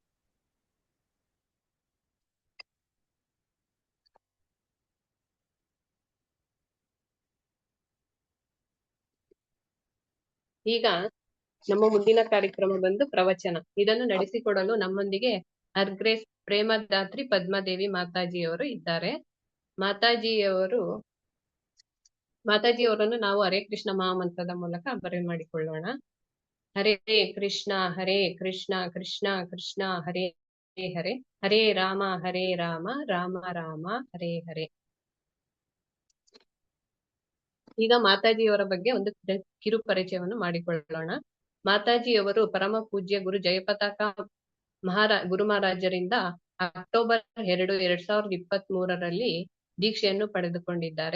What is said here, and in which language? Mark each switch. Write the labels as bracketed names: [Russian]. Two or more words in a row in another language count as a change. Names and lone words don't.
[Kannada] ಈಗ ನಮ್ಮ ಮುಂದಿನ ಕಾರ್ಯಕ್ರಮ ಬಂದು ಪ್ರವಚನ. ಇದನ್ನು ನಡೆಸಿಕೊಡಲು ನಮ್ಮೊಂದಿಗೆ ಅರ್ಗ್ರೇಸ್ ಪ್ರೇಮದಾತ್ರಿ ಪದ್ಮಾದೇವಿ ಮಾತಾಜಿಯವರು ಇದ್ದಾರೆ. ಮಾತಾಜಿಯವರನ್ನು ನಾವು ಹರೇ ಕೃಷ್ಣ ಮಹಾಮಂತ್ರದ ಮೂಲಕ ಬರಮಾಡಿಕೊಳ್ಳೋಣ. [Sanskrit] ಹರೇ ಕೃಷ್ಣ ಕೃಷ್ಣ ಕೃಷ್ಣ ಹರೇ ಹರೇ, ಹರೇ ರಾಮ ರಾಮ ರಾಮ ಹರೇ ಹರೇ. [Kannada] ಈಗ ಮಾತಾಜಿಯವರ ಬಗ್ಗೆ ಒಂದು ಕಿರು ಪರಿಚಯವನ್ನು ಮಾಡಿಕೊಳ್ಳೋಣ. ಮಾತಾಜಿಯವರು ಪರಮ ಪೂಜ್ಯ ಗುರು ಜಯಪತಾಕ ಗುರು ಮಹಾರಾಜರಿಂದ ಅಕ್ಟೋಬರ್ 2, 2023ರಲ್ಲಿ ದೀಕ್ಷೆಯನ್ನು ಪಡೆದುಕೊಂಡಿದ್ದಾರೆ.